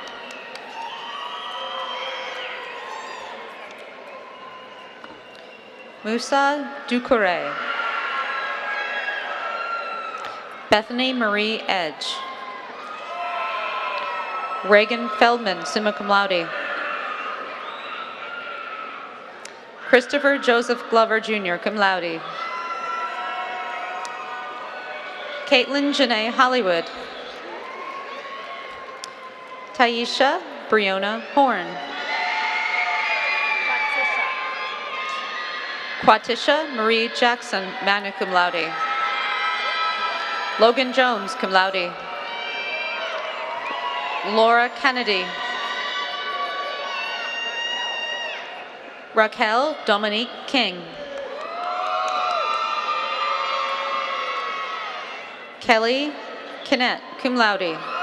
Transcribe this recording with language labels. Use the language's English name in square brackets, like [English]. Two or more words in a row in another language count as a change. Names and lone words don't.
[English] Musa Ducouré. Bethany Marie Edge. Reagan Feldman, [Latin] summa cum laude. [English] Christopher Joseph Glover Jr., [Latin] cum laude. [English] Caitlin Janae Hollywood. Taisha Briona Horn. Quatisha Marie Jackson, [Latin] magna cum laude. [English] Logan Jones, [Latin] cum laude. [English] Laura Kennedy. Raquel Dominique King. Kelly Kinnett, [Latin] cum laude.